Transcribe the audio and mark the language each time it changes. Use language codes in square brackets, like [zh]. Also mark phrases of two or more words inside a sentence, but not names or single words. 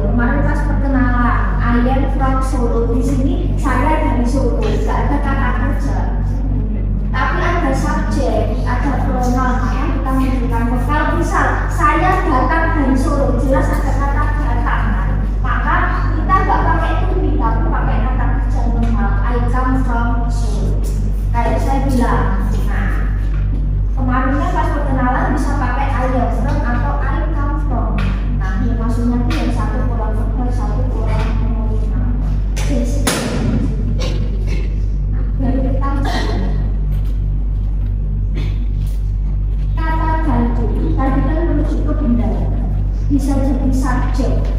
[id] Kemarin pas perkenalan, [en] I am from Solo. [id] Di sini saya dari Solo, nggak ada kata kerja. Tapi ada subjek, ada pronoun, maka kita memberikan kalau misal saya datang dari Solo, jelas ada kata datang kan? Maka kita nggak pakai [en] to be, [id] tapi pakai kata kerja normal. [en] I come from Solo. [id] Kayak saya bilang, nah kemarinnya pas perkenalan bisa pakai [en] I am from [id] atau [en] I come from. [id] Nah, ini maksudnya itu yang satu kurang verbal, satu kurang nominal. Nah, baru kita kata ganti. Tadi kan merujuk ke benda, bisa jadi subjek.